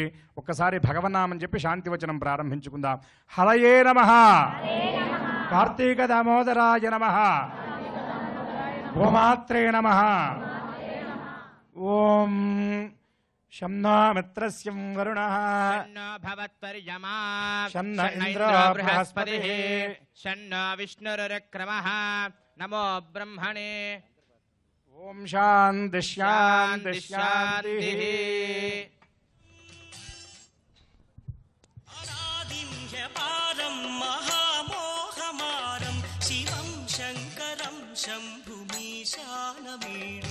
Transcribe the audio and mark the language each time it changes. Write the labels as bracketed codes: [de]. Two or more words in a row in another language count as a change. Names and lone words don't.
[te] ఒక్కసారి భగవన్నామని చెప్పి శాంతివచనం ప్రారంభించుకుందాం. [sa] హరయే నమః, కార్తీక దామోదరాయ నమః, గోమాత్రే నమః. ఓం శం नो మిత్రస్యం వరుణః, शन्नो भवत्वर्यमा, शन्न शन्न इन्द्रो इन्द्रो बृहस्पतिः, बृहस्पतिः, शन्नो विष्णुरुक्रमः. नमो ब्रह्मणे. ఓం శాంతి శాంతి శాంతి. అనాదింహ్యపారం మహామోహమారం శివం శంకరం శంభుమీశానమీడే.